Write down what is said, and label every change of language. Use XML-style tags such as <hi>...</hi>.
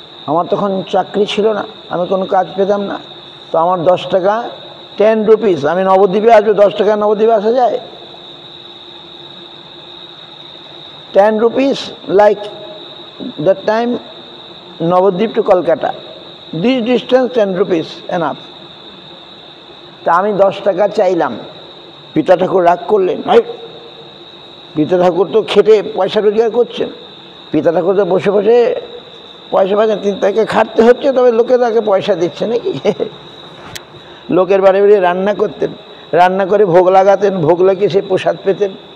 <bn>আমার তখন চাকরি ছিল না, আমি কোনো কাজ পেতাম না। তো আমার 10 টাকা 10 রুপিস, আমি নবদ্বীপে আসবো, 10 টাকা নবদ্বীপে আসা যায়?</bn> <en>10 rupees like that time Navadvip to Kolkata. This distance 10 rupees enough.</en> <bn>তা আমি 10 টাকা চাইলাম, পিতা ঠাকুর রাগ করলেন। পিতা ঠাকুর তো খেটে পয়সা রোজগার করছেন, পিতা ঠাকুর তো বসে বসে পয়সা পাচ্ছেন, তিনি তাকে খাটতে হচ্ছে, তবে লোকে তাকে পয়সা দিচ্ছে নাকি? লোকের বাড়ি বাড়ি রান্না করতেন, রান্না করে ভোগ লাগাতেন, ভোগ লাগিয়ে সে প্রসাদ পেতেন।</bn>